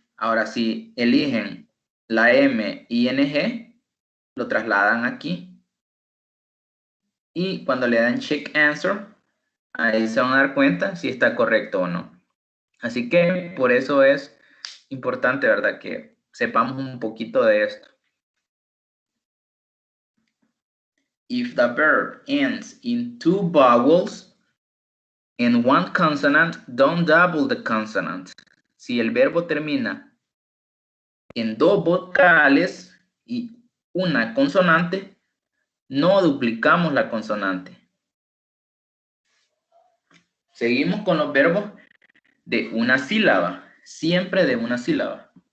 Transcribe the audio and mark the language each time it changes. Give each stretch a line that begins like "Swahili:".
Spanish: Ahora, si eligen la M, ing, lo trasladan aquí. Y cuando le dan check answer, ahí se van a dar cuenta si está correcto o no. Así que por eso es importante, ¿verdad? Que sepamos un poquito de esto.
English: If the verb ends in 2 vowels and 1 consonant, don't double the consonant.
Spanish: Si el verbo termina en 2 vocales y una consonante, no duplicamos la consonante. Seguimos con los verbos de una sílaba, siempre de una sílaba.